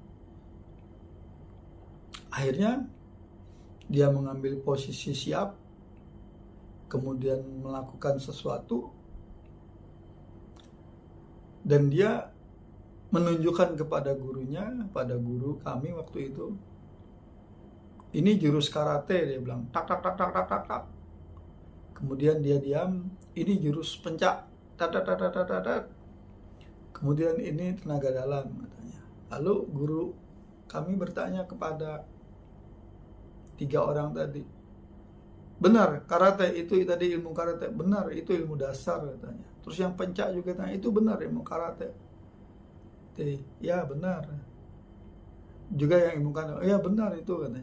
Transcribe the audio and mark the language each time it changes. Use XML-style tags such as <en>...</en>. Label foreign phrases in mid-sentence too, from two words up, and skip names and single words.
<id>Akhirnya dia mengambil posisi siap, kemudian melakukan sesuatu, dan dia menunjukkan kepada gurunya, pada guru kami waktu itu, ini jurus karate, dia bilang, tak tak tak tak tak tak tak. Kemudian dia diam, ini jurus pencak, tak tak tak tak tak tak tak. Kemudian ini tenaga dalam katanya. Lalu guru kami bertanya kepada 3 orang tadi, benar karate itu tadi ilmu karate? Benar, itu ilmu dasar katanya. Terus yang pencak juga tanya, itu benar ilmu karate? Jadi, ya benar. Juga yang ilmu karate, ya benar itu katanya.</id>